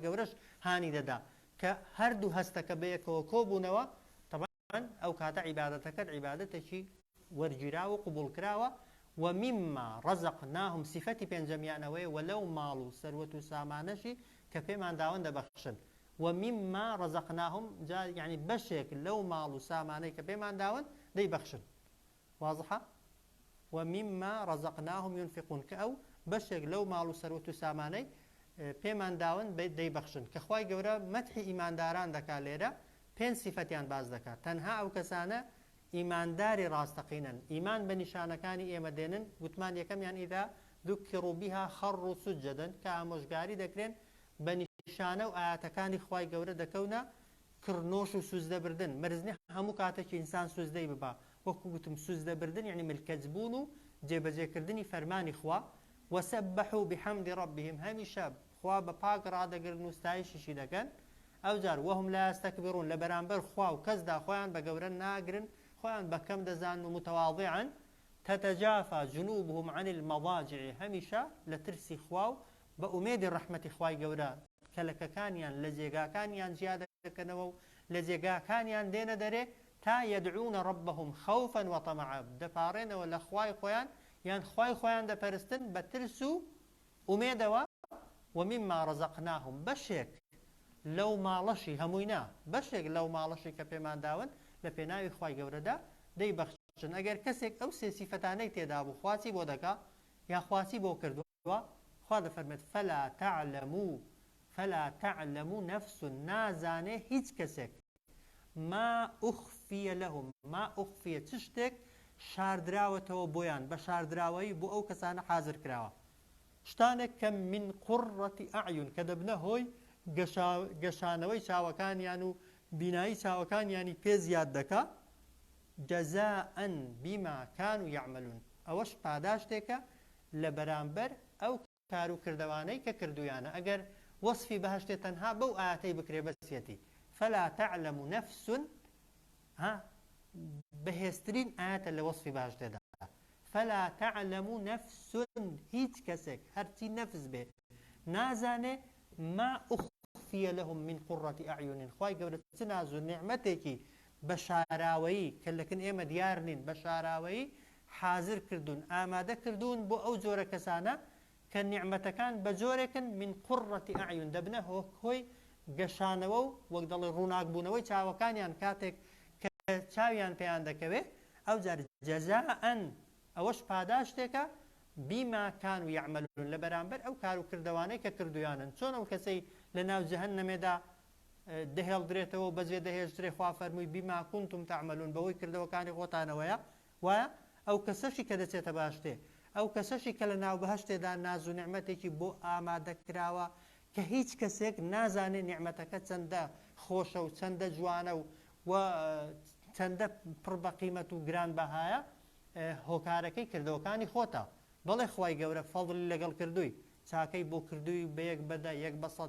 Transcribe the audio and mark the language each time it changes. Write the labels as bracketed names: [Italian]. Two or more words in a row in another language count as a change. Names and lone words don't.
[Central Kurdish] گەورەش هانی دەدا کە هەردوو هەستەکە بەیەکەوە کۆبوونەوە تەبەن ئەو کاتە عیبادەتەکەت عیبادەتێکی وەرگیراوە و قبوڵ کراوە [Arabic] ومما رزقناهم [Central Kurdish] صفەتی پێنجەمیانەوەی وەلەو ماڵ و سەروەت و سامانەشی کە پێمان داوەن دەبەخشن [Arabic] ومما رزقناهم [Central Kurdish] جا يعني بەشێک لەو ماڵ و سامانەی کە پێمان داوەن دەیبەخشن واضحە [Arabic] ومما رزقناهم ينفقون [Central Kurdish] کە ئەو بەشێک لەو ماڵ و سەروەت و سامانەی پێمان داوەن دەیبەخشن کە خوای گەورە مەدحی ئیمانداران دەکات لێرە پێنج صفەتیان باز دەکات تەنها ئەو کەسانە ئیمانداری ڕاستەقینن ئیمان بە نیشانەکانی ئێمە دێنن گوتمان یەکەمیان [Arabic] ئیدا ذوکروا بها خەڕوا سوجدا [Central Kurdish] کە ئامۆژگاری دەکرێن بە نیشانە و ئاەتەکانی خوای گەورە دەکەونە کڕنۆش و سوزدەبردن مەرزنی هەموو کاتێکی ئینسان سوزدەی ببا وەکو گوتم سوزدەبردن یعنی ملکەجبوون و جێبەجێکردنی فەرمانی خوا [Arabic] وسبحوا بحمد ربهم [Central Kurdish] هەمیشە خوا بە پاک ڕادەگرن و ستایشیشی دەکەن ئەوجار [Arabic] وهم لا يستكبرون [Central Kurdish] لە بەرامبەر خوا و کەسدا خۆیان بە گەورە ناگرن خۆیان بەکەم دەزان و متواضعن [Arabic] تتجافى جنوبهم عن المضاجع [Central Kurdish] هەمیشە لە ترسی خوا و بە ئومێدی ڕەحمەتی خوای گەورە کەلەکەکانیان لە جێگاکانیان جیا دەکەنەوە و لە جێگاکانیان دێنە دەرێ تا [Arabic] يدعون ربهم خوفا وطمعا [Central Kurdish] دەپاڕێنەوە لە خوای خۆیان یان خوای خۆیان دەپەرستن بە ترس و ئومێدەوە [Arabic] ومما رزقناهم [Central Kurdish] بەشێک لەو ماڵەشی هەمووینا بەشێک لەو ماڵەشی کە پێمان داون لە پێناوی خوای گەورەدا دەیبەخشن ئەگەر کەسێک ئەو سێ سیفەتانەی تێدا بوو خواچی بۆ دەکا یا خواچی بۆ کردووە خوا دەفەرمێت [Arabic] فلا تعلم نفس [Central Kurdish] نازانێ هیچ کەسێک [Arabic] ما أخفي لهم ما أخفي [Central Kurdish] چ شتێک شاردراوەتەوە بۆیان بە شاردراوەی بۆ ئەو کەسانە حازر کراوە شتانێک کە [Arabic] من قڕەتی ئەعیون [Central Kurdish] کە دەبنە هۆی گەشانەوەی چاوەکانیان و بینایی چاوەکانیانی پێ زیاد دەکا [Arabic] جەزاءەن بیما کانوا یعملون [Central Kurdish] ئەوەش پاداشتێکە لە بەرامبەر ئەو کار و کردوانەی کە کردویانە ئەگەر وەصفی بەهەشتێ تەنها بەو ئاەتەی بکرێ بەسیەتی [Arabic] فلا تعلم نفس [Central Kurdish] بەهێزترین ئاەتە لە وەصفی بەهەشتێدا [Arabic] فلا تعلم نفس [Central Kurdish] هیچ کەسێک هەرچی نەفس بێ نازانێ [Arabic] ما أخفي لهم من قرة أعين [Central Kurdish] خوای گەورە چ ناز و نعمەتێکی بە شاراوەیی کە لەکن ئێمە دیار نین بە شاراوەیی حازر کردوون ئامادە کردوون بۆ ئەو جۆرە کەسانە کە نیعمەتەکان بە جۆرێکن [Arabic] من قڕەتی ئەعیون [Central Kurdish] دەبنە هۆی گەشانەوە و وەک دەڵێ ڕووناکبوونەوەی چاوەکانیان کاتێک کە چاویان پێیان دەکەوێت ئەو جار جەزاءەن ئەوەش پاداشتێکە [Arabic] بیما کانوا یعملون [Central Kurdish] لە بەرامبەر ئەو کار و کردوانەی کە کردویانن چۆن ئەو کەسەی لە ناو جەهەنەمێدا دەهێڵدرێتەوە بەجێ دەهێشترێ خوا فەرمووی [Arabic] بیما كنتم تعملون [Central Kurdish] بەهۆی کردەوەکانی خۆتانەوەیە وایە ئەو کەسەشی کە دەچێتە باشتێ ئەو کەسەشی کە لە ناو بەهەشتێدا ناز و نعمەتێکی بۆ ئامادەکراوە کە هیچ کەسێک نازانێت نیعمەتەکە چەندە خۆشە و چەندە جوانە و چەندە پڕ بە قیمەت و گرانبەهایە هۆکارەکەی کردەوەکانی خۆتە بەڵێ خوای گەورە فەڵی لەگەڵ کردووی چاکەی بۆ کردووی بە یەک بەدە یەک بە سەد